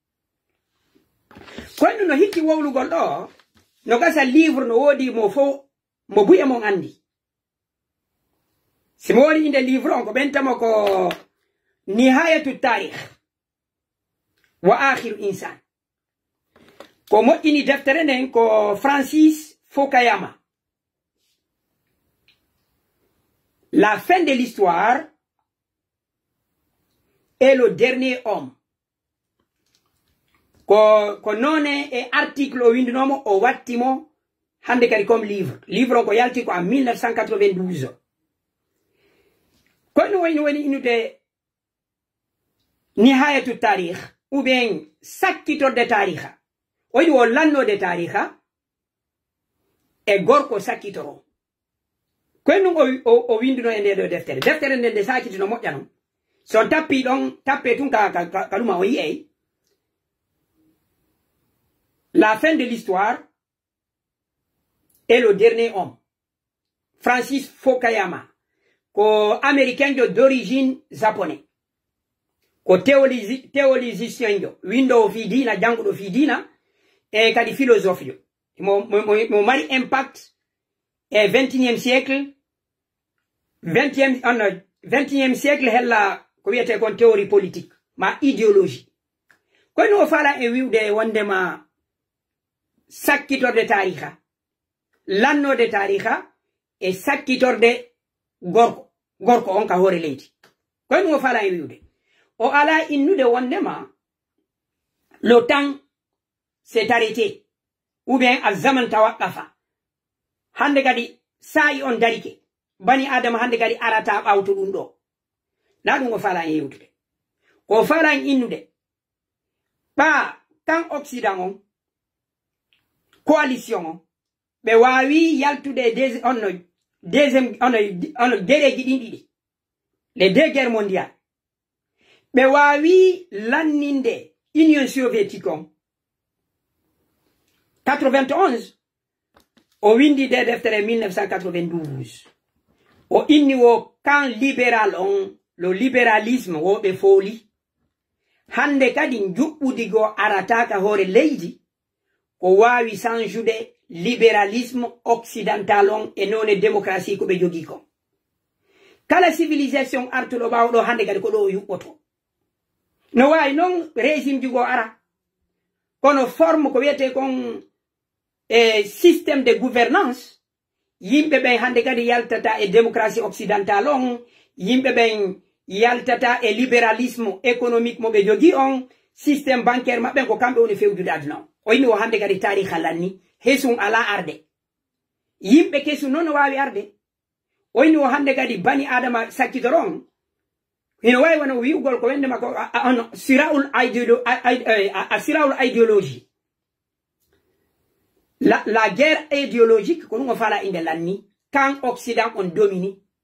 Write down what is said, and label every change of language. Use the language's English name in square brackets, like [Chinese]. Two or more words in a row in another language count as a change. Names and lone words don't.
[Fula] kono no hikki wowlugol do no gasa livre no wodi mo fo mo buya mon andi si mo woni inde livre on ko bentamo ko [Arabic] نهاية التاريخ وآخر إنسان [Fula] ko mo ini deftere nden ko Francis Fukuyama [French] la fin de l'histoire est le dernier homme. [Fula] Ko none e article o windinomo o wattimo hande kadi comme livre. Livre on ko yalti ko en 1992. Kono woni inude [Arabic] نهاية التاريخ [French] ou bien [Fula] sakkitorde tarikha. Woni o lannode tarikha e gorko sakkitoro. Kono o windino e nde do deftere. Deftere nde de sakkitino moƴƴano. Son tappi don tappe tun kaluma o yi'ey [French] la fin de l'histoire est le dernier homme. [Fula] Francis Fukuyama ko [French] américain d'origine japonais [Fula] ko théologicien jo windo fi dina jangudo fi dina e kadi philosophe jo mo mari impact e [French] 21e siècle 20e siècle [Fula] hella ko wiete kon [French] théorie politique [Fula] ma idéologie ko no fala e wiwde wondema sakkitorde tarikha lannode tarikha e sakkitorde gorko on ka hore leydi ko no fala e wiwde o ala innude wondema [French] le temps s'est arrêté ou bien [Arabic] الزمان توقف [Fula] hande kadi sa'i on darike bani adama hande kadi arata bawto dum do na dum o fala yewtude ko fala innude ba tan Occident on coalition on be wawi yaltude deuxième dereji dindi [French] les deux guerres mondiales [Fula] be wawi lanninde Union soviétique on 91 o windi de deftere 1992 o inni wo [French] camp libéral [Fula] on [French] le libéralisme [Fula] wo be foli hande kadi njubbudigo arataka hore leydi ko wawi sanjude [French] libéralisme occidental [Fula] on e non démocratie ko be jogi ko kala civilisation artudo bawdo hande kadi ko do yubboto no way non régime jugo ara kono forme ko wiete kon [French] système de gouvernance [Fula] yimbe ben hande kadi yaltata e [French] démocratie occidentale [Fula] on yimbe ben yaltata e [French] libéralisme économique [Fula] mo be jogi on [French] système bancaire [Fula] mabbe ko kambe woni fewdude aduna o yimi o hande kadi tarikh lanni hesun ala arde yimbe kesu non wawi arde o yimi o hande kadi bani adama sakkidoron hino way wono wiugol ko wende mako siraul idéologie [French] la guerre idéologique [Fula] ko ngo fala inde lanni [French] quand Occident [Fula] on domine